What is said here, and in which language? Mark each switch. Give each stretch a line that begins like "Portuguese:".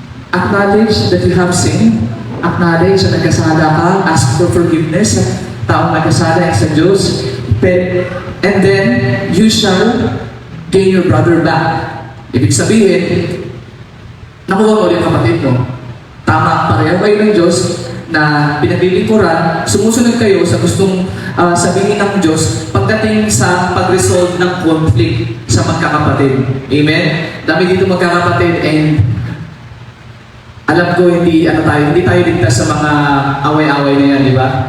English: Acknowledge that you have sinned.
Filipino: Acknowledge na nagkasala ka.
English: Ask for forgiveness
Filipino: sa taong nagkasala sa Diyos.
English: And then, you shall gain your brother back.
Filipino: Ibig sabihin, nakuha mo ulit kapatid mo. Tama, pareho kayo ng Diyos na pinaglilingkuran, sumusunod kayo sa gustong sabihin ng Diyos pagdating sa pag-resolve ng conflict sa magkakapatid. Amen? Dami dito magkakapatid and alam ko hindi tayo ligtas sa mga away-away na yan, di ba?